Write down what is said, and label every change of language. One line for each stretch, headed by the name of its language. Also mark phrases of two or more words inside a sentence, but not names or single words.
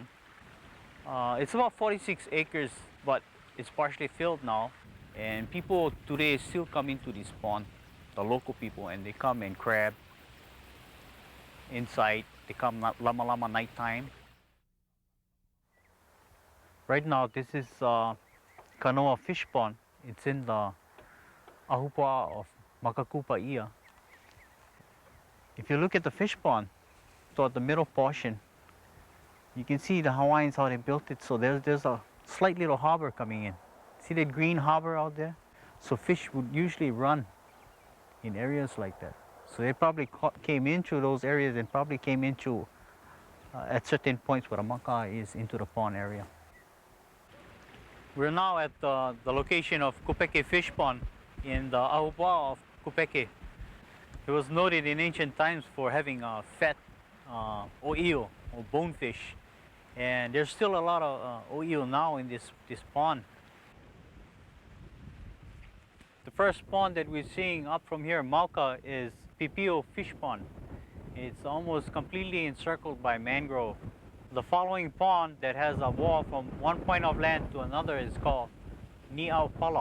English: It's about 46 acres, but it's partially filled now, and people today still come into this pond, the local people, and they come and crab inside. They come lama nighttime. Right now this is Kanoa fish pond. It's in the ahupuaʻa of Makakupaʻia. If you look at the fish pond toward the middle portion, you can see the Hawaiians how they built it. So there's a slight little harbor coming in. See that green harbor out there? So fish would usually run in areas like that. So they probably came into those areas and probably came into at certain points where the maka is into the pond area. We're now at the location of Kupeke fish pond in the ahupuaʻa of Kupeke. It was noted in ancient times for having fat oʻio or bonefish, and there's still a lot of oʻio now in this pond. The first pond that we're seeing up from here, Mauka, is Pipio fish pond. It's almost completely encircled by mangrove. The following pond that has a wall from one point of land to another is called Ni'aupala.